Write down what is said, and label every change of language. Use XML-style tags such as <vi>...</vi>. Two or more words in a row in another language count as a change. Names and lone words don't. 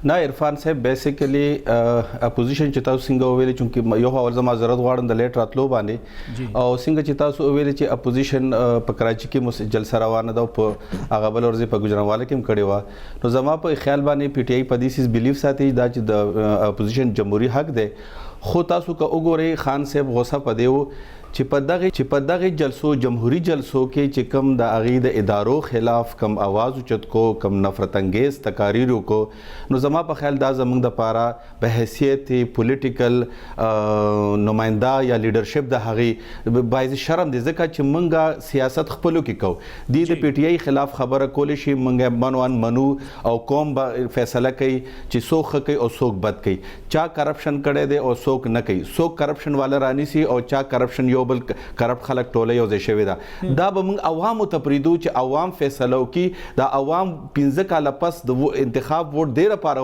<ps>نه عرفان صاحب بیسیکلی اپوزیشن چې تاسو څنګه ویلي چې یو اول زما ضرورت غواړم د لیټ راتلو باندې او څنګه چې تاسو ویلي چې اپوزیشن په کراچي کې جلسه روانه ده په هغه بل ورځ په ګوجرانواله کې هم کړې وه نو زما په خیال باندې پی ټی آی په دې سیس بلیف ساتي دا چې د اپوزیشن جمهوریت حق دی خو تاسو که وګورئ خان صاحب غوسه په دی و چې په دغه جلسو جمهوریت جلسو کې چې کم د هغې د ادارو خلاف کم आवाज اوچت کو کم نفرت انگیز تقاریر کو نو زما په خیال دا زموږ دپاره په حیثیت پولیټیکل نماینده یا لیډرشپ د هغې باعث شرم دی ځکه چې موږ سیاست خپلو کې کوو د پی ټی آی خلاف خبره کولی شي موږ منو او قوم به فیصله کوي چې څوک ښه کوي او څوک بد کوي چا کرپشن کړی دی او څوک نه کوي څوک کرپشن والا رانیسي او چا کرپشن یو بل کرپټ خلک ټوله یو ځای شوي ده دا به موږ عوامو ته پرېږدو چې عوام فیصله وکړي دا عوام 15 کاله پس د انتخاب ووټ دې لپاره</ps>